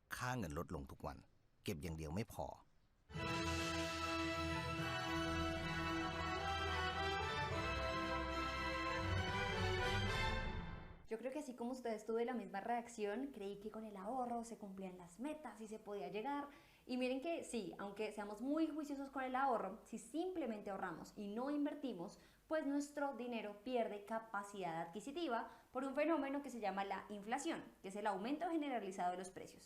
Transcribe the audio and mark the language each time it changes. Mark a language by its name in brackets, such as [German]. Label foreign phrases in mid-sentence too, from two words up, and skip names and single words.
[Thai] เงินลดลงทุกวันเก็บอย่างเดียวไม่พอ [Spanish] Yo creo que así como ustedes tuve la misma reacción, creí que con el ahorro se cumplían las metas y se podía llegar. Y miren que sí, aunque seamos muy juiciosos con el ahorro, si simplemente ahorramos y no invertimos, pues nuestro dinero pierde capacidad adquisitiva por un fenómeno que se llama la inflación, que es el aumento generalizado de los precios.